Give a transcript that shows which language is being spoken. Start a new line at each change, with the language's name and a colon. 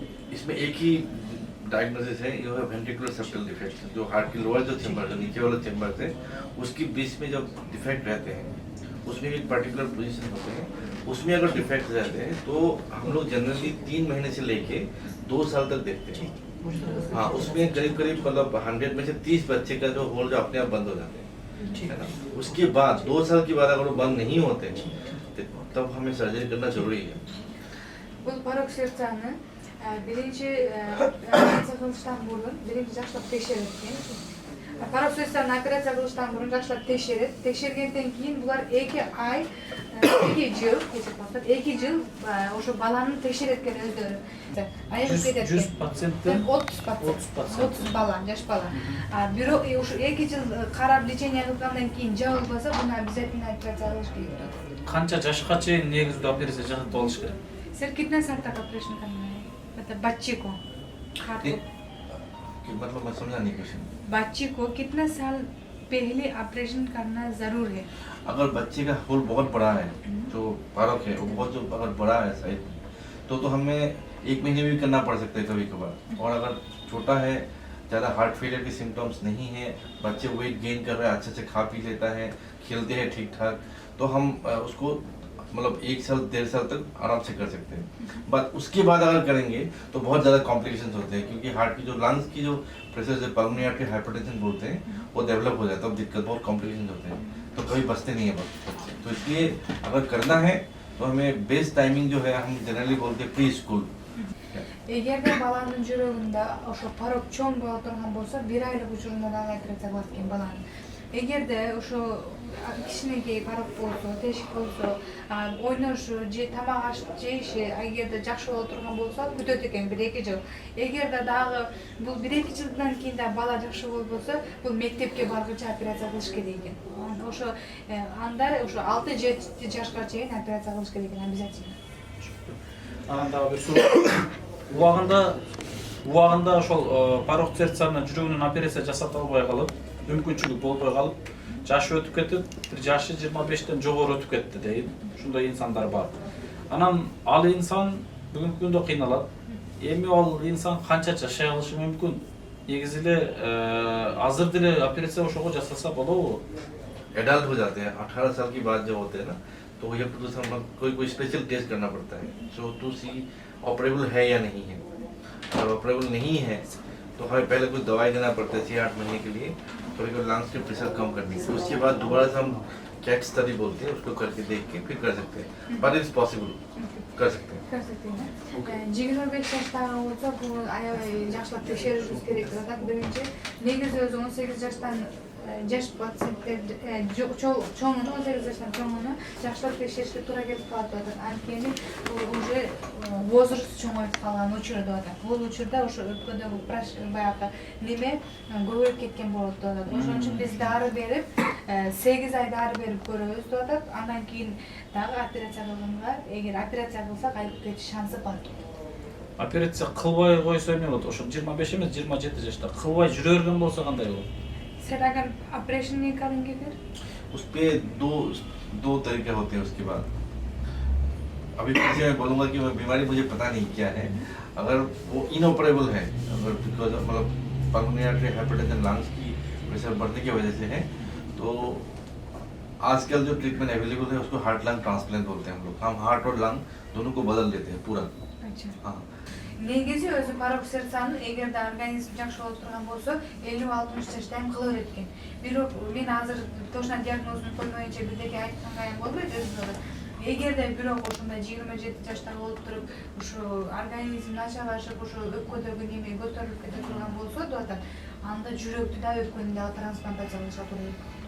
Hindi: इसमें एक ही डायग्नोसिस है, ये है वेंट्रिकुलर सेप्टल डिफेक्ट, जो हार्ट की लोअर जो चेम्बर है, नीचे वाला चेम्बर है, उसकी बीच में जब डिफेक्ट रहते हैं, उसमें एक पर्टिकुलर पोजीशन होते हैं, उसमें अगर डिफेक्ट रहते हैं तो हम लोग जनरली 3 महीने से लेके 2 साल तक देखते हैं। हाँ, उसमें करीब करीब मतलब 100 में से 30 बच्चे का जो होल जो अपने आप बंद हो जाते हैं, है ना। उसके बाद 2 साल के बाद अगर वो बंद नहीं होते तब हमें सर्जरी करना जरूरी है।
Kyrgyz: Бұл парок сердцаны биринчи операция кылыштан мурун биринчи жакшылап текшерет экен. Парок сердцаны операция кылыштан мурун жакшылап текшерет. Текшергенден кийин булар 2 ай, 2 жыл, 2 жыл ошо баланы текшерет экен өздөрү. Айыгып кетет. 100 пациенттен 30 бала, жаш бала. Бирок ошо 2 жыл карап лечение кылгандан кийин жабылбаса, буну обязательно операция кылыш керек. Канча жашка чейин негиздүү операция жасатып алыш керек?
Hindi: Сэр कितना साल तक ऑपरेशन करना है? मतलब बच्चे को मतलब मैं समझा नहीं क्वेश्चन। बच्चे को कितना साल पहले ऑपरेशन करना जरूर है? अगर बच्चे का होल बहुत बड़ा है, जो पारक है वो बहुत जो अगर बड़ा है साइज, तो हमें 1 महीने भी करना पड़ सकता है कभी कभार। और अगर छोटा है, ज़्यादा हार्ट फेलियर के सिम्टम्स नहीं है, बच्चे वेट गेन कर रहा है, अच्छे से खा पी लेता है, खेलते हैं ठीक ठाक, तो हम उसको मतलब 1 साल 1.5 साल तक आराम से कर सकते हैं। बट उसके बाद अगर करेंगे तो बहुत ज़्यादा कॉम्प्लिकेशंस होते हैं, क्योंकि हार्ट की जो लंग्स की जो प्रेशर जो पल्मोनरी आर्टरी हाइपरटेंशन बोलते हैं वो डेवलप हो जाता है, दिक्कत बहुत कॉम्प्लिकेशन होते हैं, तो कभी बचते नहीं है बच्चे। तो इसलिए अगर करना है तो हमें बेस्ट टाइमिंग जो है हम जनरली बोलते हैं प्री स्कूल।
Kyrgyz: Эгерде баланын жүрөгүндө ошо парок чоң боло турган болсо, 1 айлык учурунда дагы операция кылат экен баланы. Эгерде ошо кичинекей парок болсо, тешик болсо, ойношу же тамак аш жейиши эгерде жакшы боло турган болсо, күтөт экен 1-2 жыл. Эгерде дагы бул 1-2 жылдан кийин да бала жакшы болбосо, бул мектепке баргыча операция кылыш керек экен. Ошо анда ошо 6-7 жашка чейин операция кылыш керек экен обязательно. Анда бир суроо. Убагында ошол парок сердцаны жүрөгүнөн операция жасата албай калып, мүмкүнчүлүк болбой калып, жашы өтүп кетип, бир жашы 25тен жогору өтүп кетти дейт. Ушундай инсандар бар. Анан ал инсан бүгүнкү күндө кыйналат. Эми ал инсан канча жашай алышы мүмкүн? Негизи эле азыр деле операция ошого жасаса болобу?
Hindi: एडल्ट हो जाते हैं 18 साल की बात जब होते हैं ना, तो ये कोई स्पेशल टेस्ट करना पड़ता है, सो टू सी ऑपरेबल है या नहीं है। अगर ऑपरेबल नहीं है तो हमें पहले कुछ दवाई देना पड़ता है 6-8 महीने के लिए, कभी कभी लंग्स की प्रेशर कम करने के लिए। उसके बाद दोबारा से हम कैट स्टडी बोलते हैं, उसको करके देख के फिर कर सकते हैं, बट इट्स पॉसिबल, कर सकते हैं। कर सकते हैं.
Turkish: 25 yaştan olsa bu yaşlar tekşerişimiz gerek. Zaten birinci
Kyrgyz: негизи өзү 18 жаштан жаш пациенттер чоңуну 18 жаштан чоңуну жакшылап текшеришке туура келип калат деп атат. Анткени уже возраст чоңоюп калган учурда атат. Бул учурда ошо өткөндөгү баягы неме көбөйүп кеткен болот деп атат. Ошон үчүн биз дары берип 8 ай дары берип көрөбүз деп атат. Андан кийин дагы операция кылганга, эгер операция кылсак айыгып кетиш шансы бар. Операция кылбай койсо эмне болот? Ошо 25 эмес 27 жашта кылбай жүрө берген болсо кандай болот?
Hindi: Sir अगर ऑपरेशन नहीं करेंगे फिर उस पे दो तरीके होते हैं उसके बाद। अभी फिर से मैं बोलूँगा कि वो बीमारी मुझे पता नहीं क्या है। अगर वो इनऑपरेबल है, अगर बिकॉज मतलब पल्मोनरी आर्टरी हाइपरटेंशन लंग्स की प्रेशर बढ़ने की वजह से है, तो आजकल जो ट्रीटमेंट अवेलेबल है उसको हार्ट लंग ट्रांसप्लांट बोलते हैं हम लोग। हम हार्ट और लंग दोनों को बदल देते हैं पूरा। अच्छा हाँ,
Kyrgyz: негизи өзү пароксерцаны эгерде организм жакшы болуп турган болсо 50-60 жашта эми кыла берет экен. Бирок мен азыр точно диагнозун коймоюнча бирдеке айтканга эми болбойт өзүнө. Эгерде бирок ошондой 27 жаштагы болуп туруп ушу организм начарлашып ушу өпкөдөгү неме көтөрүлүп кете турган болсо деп атат, анда жүрөктү да өпкөнү да трансплантация кылышат турат.